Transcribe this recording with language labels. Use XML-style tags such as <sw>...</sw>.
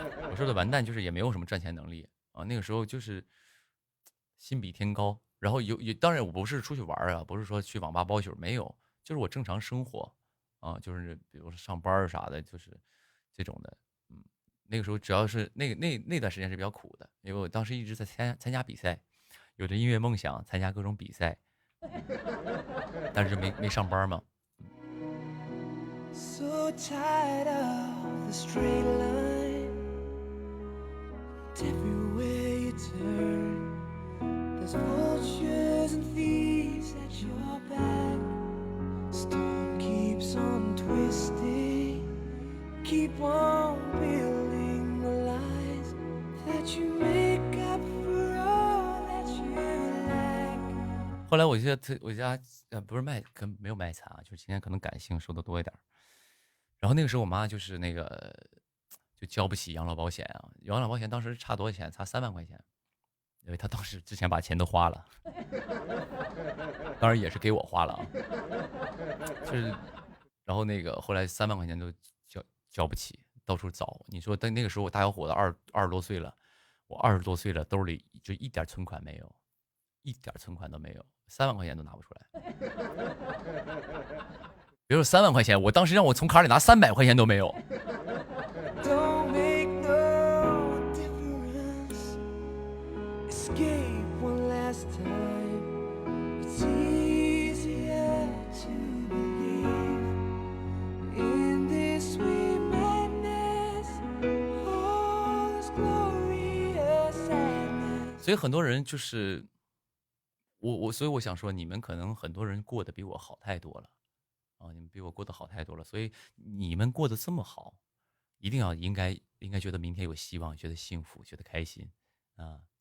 <zh>我说的完蛋就是也没有什么赚钱能力啊，那个时候就是心比天高，然后当然我不是出去玩啊，不是说去网吧包宿，没有，就是我正常生活啊，就是比如说上班啥的，就是这种的。那个时候只要是那段时间是比较苦的，因为我当时一直在参加比赛，有着音乐梦想，参加各种比赛，但是没上班嘛。</zh> <en>So tired of the straight line, everywhere you turn, there's vultures and thieves at your back. Storm keeps on twisting, keep on building the lies that you make up for all that you lack.</en> <zh>后来我觉得我家不是没有卖惨啊，就是今天可能感性说的多一点。然后那个时候我妈就是那个就交不起养老保险啊，养老保险当时差多少钱？差3万块钱，因为她当时之前把钱都花了，当然也是给我花了啊，就是，然后那个后来3万块钱都交不起，到处找。你说但那个时候我大小伙子20多岁了，我20多岁了，兜里就一点存款没有，一点存款都没有，3万块钱都拿不出来。别说3万块钱，我当时让我从卡里拿300块钱都没有。</zh> <en>Don't make no difference. Escape one last time. It's easier to believe in this sweet madness, all this glorious sadness.</en> <zh>所以很多人就是所以我想说，你们可能很多人过得比我好太多了。你们比我过得好太多了，所以你们过得这么好，一定要应该觉得明天有希望，觉得幸福，觉得开心啊！</zh>